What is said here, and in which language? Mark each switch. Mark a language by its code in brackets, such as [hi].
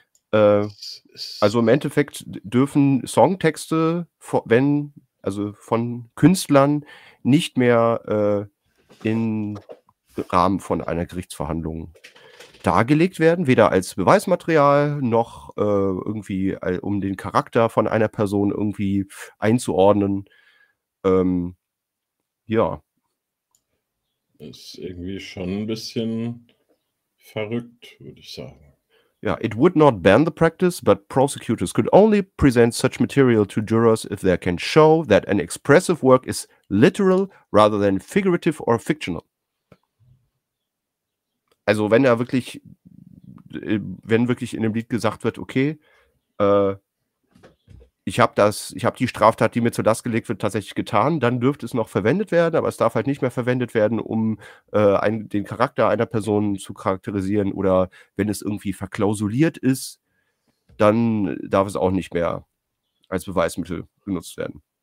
[de] Also im Endeffekt dürfen Songtexte, von Künstlern nicht mehr im Rahmen von einer Gerichtsverhandlung dargelegt werden, weder als Beweismaterial noch irgendwie, um den Charakter von einer Person irgendwie einzuordnen. Ist irgendwie schon ein bisschen verrückt, würde ich sagen. [en] Ja, it would not ban the practice, but prosecutors could only present such material to jurors if they can show that an expressive work is literal rather than figurative or fictional. [de] Also wenn da wirklich, wenn wirklich in dem Lied gesagt wird, okay, ich habe die Straftat, die mir zur Last gelegt wird, tatsächlich getan, dann dürfte es noch verwendet werden, aber es darf halt nicht mehr verwendet werden, um den Charakter einer Person zu charakterisieren oder wenn es irgendwie verklausuliert ist, dann darf es auch nicht mehr als Beweismittel genutzt werden.